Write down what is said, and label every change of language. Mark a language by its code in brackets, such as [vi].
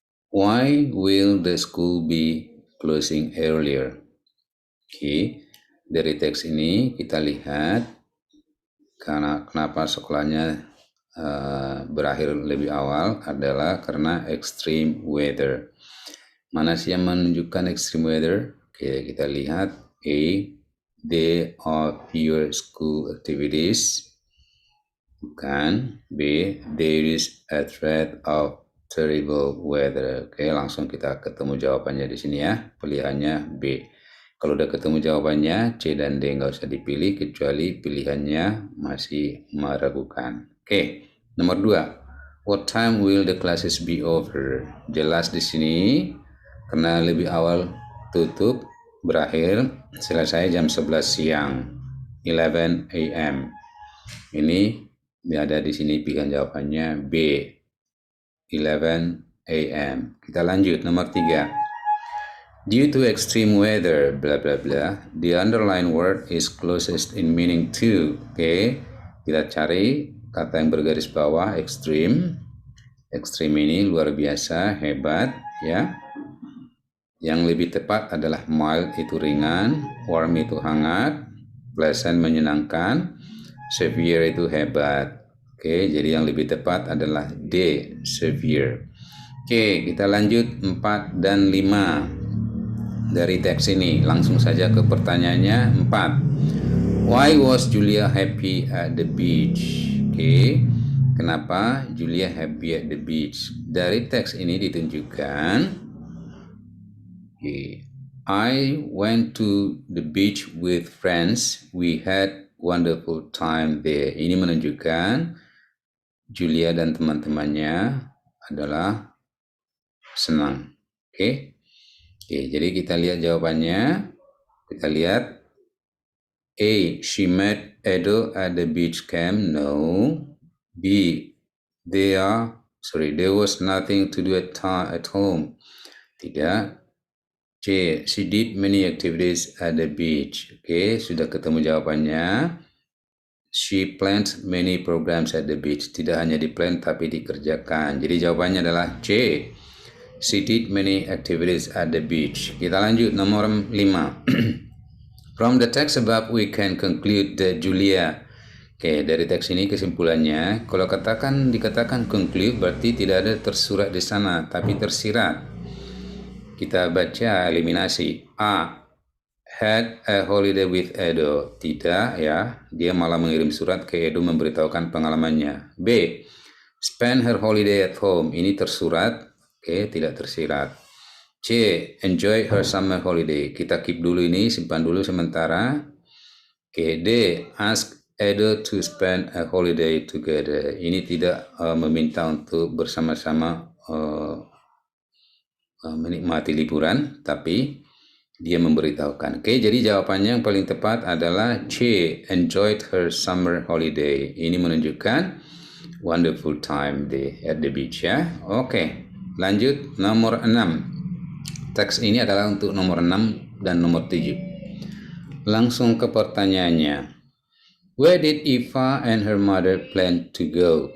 [en] Why will the school be closing earlier? [id] Oke, dari teks ini kita lihat karena kenapa sekolahnya berakhir lebih awal adalah karena extreme weather. Mana sih yang menunjukkan extreme weather? Oke, kita lihat A. [en] Day of fewer school activities. [id] Bukan. [en] B. There is a threat of terrible weather. [id] Oke, langsung kita ketemu jawabannya di sini ya. Pilihannya B. Kalau udah ketemu jawabannya, C dan D nggak usah dipilih, kecuali pilihannya masih meragukan. Oke, nomor 2. [en] What time will the classes be over? [id] Jelas di sini, karena lebih awal tutup, berakhir, selesai jam 11 siang. [en] 11 a.m. [id] Ini ada di sini pilihan jawabannya B. 11 a.m. Kita lanjut, nomor 3. [en] Due to extreme weather, bla bla bla, the underlined word is closest in meaning to. [id] Oke, kita cari kata yang bergaris bawah, extreme. Extreme ini luar biasa, hebat, ya. Yang lebih tepat adalah mild itu ringan, warm itu hangat, pleasant menyenangkan, severe itu hebat. Oke, jadi yang lebih tepat adalah D, severe. Oke, kita lanjut 4 dan 5. Dari teks ini langsung saja ke pertanyaannya. 4. [en] Why was Julia happy at the beach? [id] Oke, kenapa [en] Julia happy at the beach? [id] Dari teks ini ditunjukkan, [en] I went to the beach with friends. We had wonderful time there. [id] Ini menunjukkan Julia dan teman-temannya adalah senang. Oke. Oke, jadi kita lihat jawabannya. Kita lihat A. [en] She met Edo at the beach camp. No. B. There was nothing to do at home. [id] Tidak. [en] C. She did many activities at the beach. [id] Oke, sudah ketemu jawabannya. [en] She planned many programs at the beach. [id] Tidak hanya di-plan tapi dikerjakan. Jadi jawabannya adalah C. [en] She did many activities at the beach. [id] Kita lanjut, nomor 5. [en] From the text above we can conclude that Julia. [id] Oke, dari teks ini kesimpulannya, kalau dikatakan conclude berarti tidak ada tersurat di sana, tapi tersirat. Kita baca eliminasi. [en] A. Had a holiday with Edo. [id] Tidak, ya. Dia malah mengirim surat ke Edo memberitahukan pengalamannya. B. [en] Spend her holiday at home. [id] Ini tersurat. Oke, tidak tersirat. C. [en] Enjoy her summer holiday. [id] Kita keep dulu ini, simpan dulu sementara. Oke, D. [en] Ask Edo to spend a holiday together. [id] Ini tidak meminta untuk bersama-sama menikmati liburan, tapi dia memberitahukan. Oke, jadi jawabannya yang paling tepat adalah C. [en] Enjoyed her summer holiday. [id] Ini menunjukkan [en] wonderful time at the beach, ya. Oke. [id] Lanjut, nomor 6. Teks ini adalah untuk nomor 6 dan nomor 7. Langsung ke pertanyaannya. [en] Where did Eva and her mother plan to go?